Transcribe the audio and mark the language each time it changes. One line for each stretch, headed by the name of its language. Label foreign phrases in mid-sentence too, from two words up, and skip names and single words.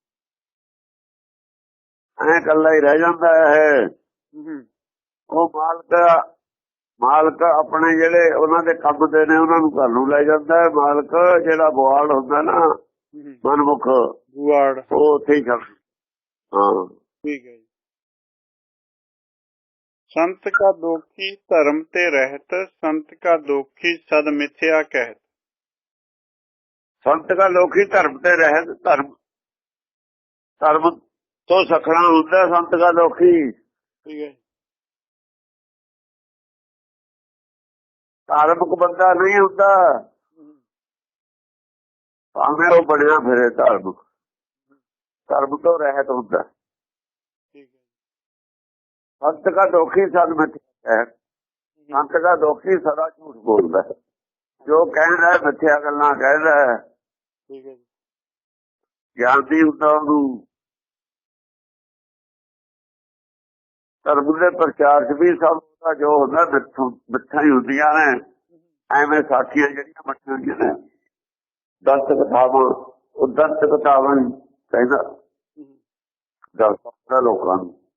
Punjabi: ਐਂ ਇਕੱਲਾ ਹੀ ਰਹਿ ਜਾਂਦਾ ਹੈ। ਉਹ ਮਾਲਕ ਆਪਣੇ ਜਿਹੜੇ ਉਹਨਾਂ ਦੇ ਕੰਮ ਦੇ ਨੇ, ਉਹਨਾਂ ਨੂੰ ਘਰ ਨੂੰ ਲੈ ਜਾਂਦਾ ਹੈ। ਮਾਲਕ ਜਿਹੜਾ ਬੁਆੜ ਹੁੰਦਾ ਨਾ, ਮਨਮੁਖ ਬੁਆੜ, ਉਹ ਉੱਥੇ ਹੀ ਛੱਡ। हाँ
Hindi: ठीक है। संत का दोखी धर्म ते रहत, संत का दोखी सद मिथ्या कहत। संत का दोखी धर्म ते रहत, धर्म तो सखना होता है संत का दोखी। ठीक है। धार्मिक बंदा नहीं होता, भावें वो बनया फिरे धार्मिक, धर्म तो रहत होता। संत का दोखी सद मिथ्या है, संत का दोखी सदा झूठ बोलता है, जो कह रहा है मिथ्या गल्लां कह रहा है। ज्ञान नहीं होता,
Punjabi: ਧਰਮ ਦੇ ਪ੍ਰਚਾਰ 'ਚ ਵੀ ਸਭ ਦਾ ਜੋ ਹੁੰਦਾ ਮਿੱਠਾਂ ਹੀ ਹੁੰਦੀਆਂ ਨੇ। ਐਵੇਂ ਸਾਖੀਆਂ ਜਿਹੜੀਆਂ ਮੱਠੀਆਂ ਹੁੰਦੀਆਂ ਨੇ, ਦੰਤ ਕਥਾਵਾਂ, ਉਹ ਦੰਤ ਕਥਾਵਾਂ ਕਹਿੰਦਾ ਦੱਸਦਾ ਲੋਕਾਂ ਨੂੰ।